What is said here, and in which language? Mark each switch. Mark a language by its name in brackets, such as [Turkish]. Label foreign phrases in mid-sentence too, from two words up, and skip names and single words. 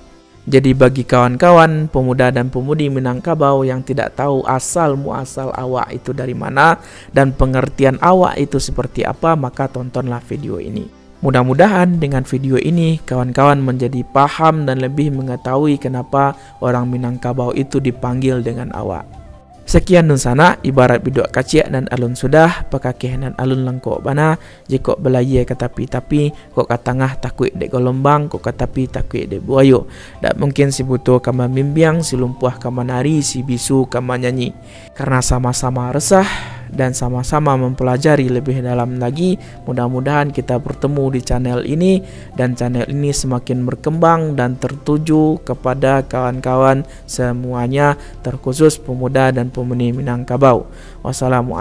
[Indonesian] Jadi bagi kawan-kawan pemuda dan pemudi Minangkabau yang tidak tahu asal muasal awak itu dari mana dan pengertian awak itu seperti apa, maka tontonlah video ini. Mudah-mudahan dengan video ini kawan-kawan menjadi paham dan lebih mengetahui kenapa orang Minangkabau itu dipanggil dengan awak. [Minangkabau] Sekian dun sana, ibarat bidok kaciak dan alun sudah, pakakeh dan alun langkok bana, jikok belaye ke tapi kok katangah takut dek golombang, kok katapi takut dek buayo. Tak mungkin si buto kama mimbiang, si lumpuh kama nari, si bisu kama nyanyi. [Indonesian] Karena sama-sama resah dan sama-sama mempelajari lebih dalam lagi, mudah-mudahan kita bertemu di channel ini, dan channel ini semakin berkembang dan tertuju kepada kawan-kawan semuanya, terkhusus pemuda dan pemudi Minangkabau.